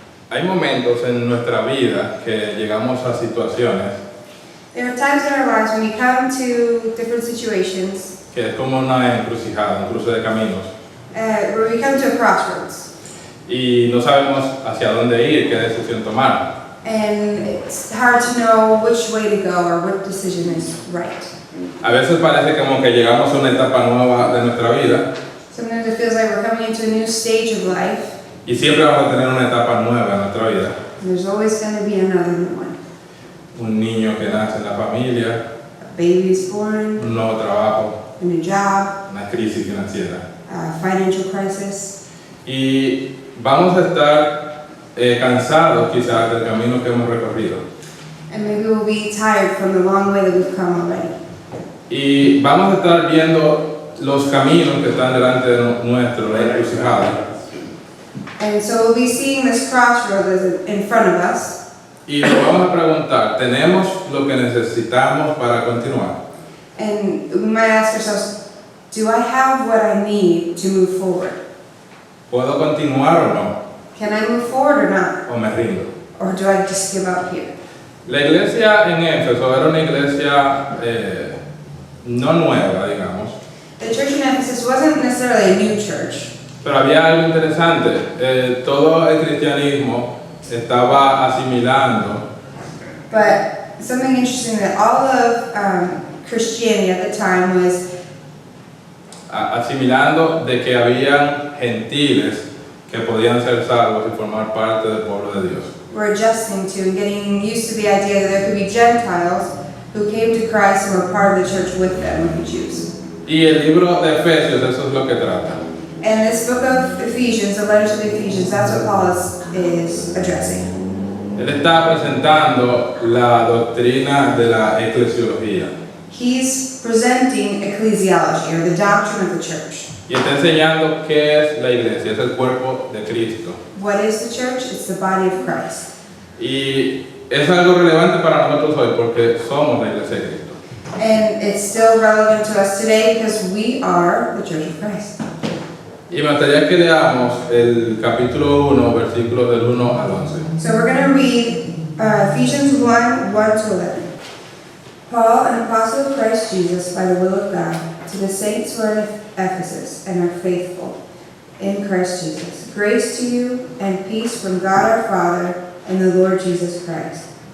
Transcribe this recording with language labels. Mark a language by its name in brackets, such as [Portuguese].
[Spanish] Hay momentos en nuestra vida que llegamos a situaciones [English] There are times in our lives when we come to different situations, [Spanish] que es como una encrucijada, un cruce de caminos, [English] where we come to a crossroads, [Spanish] y no sabemos hacia dónde ir, qué decisión tomar. [English] and it's hard to know which way to go or what decision is right. [Spanish] A veces parece como que llegamos a una etapa nueva de nuestra vida [English] Sometimes it feels like we're coming into a new stage of life, [Spanish] y siempre vamos a tener una etapa nueva en nuestra vida. [English] and there's always going to be another new one. [Spanish] Un niño que nace en la familia, [English] A baby is born, [Spanish] un nuevo trabajo, [English] a new job, [Spanish] una crisis financiera. [English] a financial crisis, [Spanish] Y vamos a estar cansados quizás del camino que hemos recorrido. [English] and maybe we'll be tired from the long way that we've come already. [Spanish] Y vamos a estar viendo los caminos que están delante de nuestro, la encrucijada. [English] And so we'll be seeing this crossroad that's in front of us, [Spanish] Y nos vamos a preguntar, ¿tenemos lo que necesitamos para continuar? [English] and we might ask ourselves, do I have what I need to move forward? [Spanish] ¿Puedo continuar o no? [English] Can I move forward or not? [Spanish] ¿O me rindo? [English] Or do I just give up here? [Spanish] La iglesia en Éfeso era una iglesia no nueva, digamos, [English] The church in Ephesus wasn't necessarily a new church, [Spanish] pero había algo interesante. Todo el cristianismo estaba asimilando [English] but something interesting that all of Christianity at the time was [Spanish] asimilando de que habían gentiles que podían ser salvos y formar parte del pueblo de Dios. [English] were adjusting to and getting used to the idea that there could be Gentiles who came to Christ and were part of the church with them, with the Jews. [Spanish] Y el libro de Efesios eso es lo que trata. [English] And this book of Ephesians, the letter to the Ephesians, that's what Paul is addressing. [Spanish] Él está presentando la doctrina de la eclesiología [English] He's presenting ecclesiology, or the doctrine of the church. [Spanish] y está enseñando qué es la iglesia, es el cuerpo de Cristo. [English] What is the church? It's the body of Christ. [Spanish] Y es algo relevante para nosotros hoy porque somos la iglesia de Cristo. [English] And it's still relevant to us today because we are the church of Christ. [Spanish] Y me gustaría que leamos el capítulo 1, versículos del 1 al 11. [English] So we're going to read Ephesians 1, 1 to 11. Paul, an apostle of Christ Jesus by the will of God, to the saints who are in Ephesus and are faithful in Christ Jesus. Grace to you and peace from God our Father and the Lord Jesus Christ.